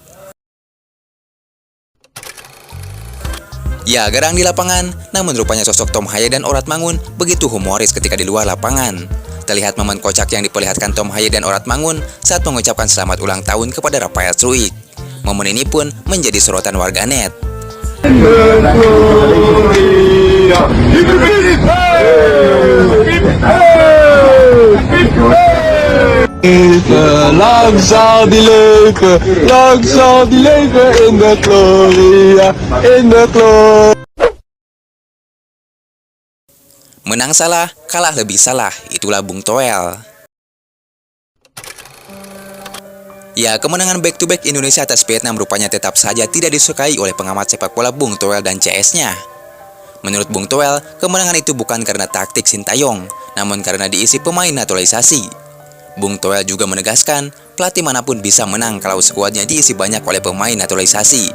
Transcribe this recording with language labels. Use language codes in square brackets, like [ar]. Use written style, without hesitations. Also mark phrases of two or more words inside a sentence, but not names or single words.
[id] Ya, garang di lapangan, namun rupanya sosok Tom Haye dan Orat Mangun begitu humoris ketika di luar lapangan. Terlihat momen kocak yang diperlihatkan Tom Haye dan Orat Mangun saat mengucapkan selamat ulang tahun kepada Rafael Struijk. Momen ini pun menjadi sorotan warganet. [nl] Lang zal die leven in de gloria, in de gloria. [id] Menang salah, kalah lebih salah, itulah Bung Toel. Ya, kemenangan [en] back-to-back [id] Indonesia atas Vietnam rupanya tetap saja tidak disukai oleh pengamat sepak bola Bung Toel dan CS-nya. Menurut Bung Toel, kemenangan itu bukan karena taktik Sintayong, namun karena diisi pemain naturalisasi. Bung Toel juga menegaskan, pelatih manapun bisa menang kalau skuadnya diisi banyak oleh pemain naturalisasi.